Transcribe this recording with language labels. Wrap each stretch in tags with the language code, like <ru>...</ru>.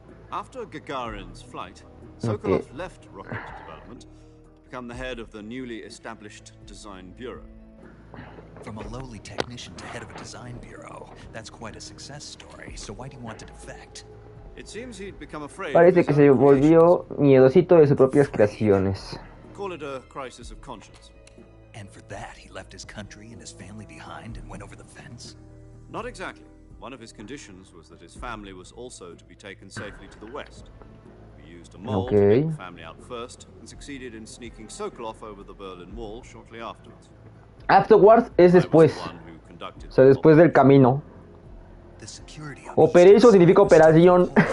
<en>After Gagarin's flight, Sokolov left rocket development to become the head of the newly established design bureau. From a lowly technician to head of a design bureau, that's quite a success story. So why do you want to defect? It seems he'd become afraid.</en> <es>Parece que se volvió miedosito de sus propias creaciones.</es> <en>Call it a crisis of conscience. And for that, he left his country and his family behind and went over the fence? Not exactly. One of his conditions was that his family was also to be taken safely to the west. We used a mole to get the family out first and succeeded in sneaking Sokolov over the Berlin Wall shortly afterwards.</en> <es>Afterwards es después. O sea, después del camino. Operation significa operación.</es>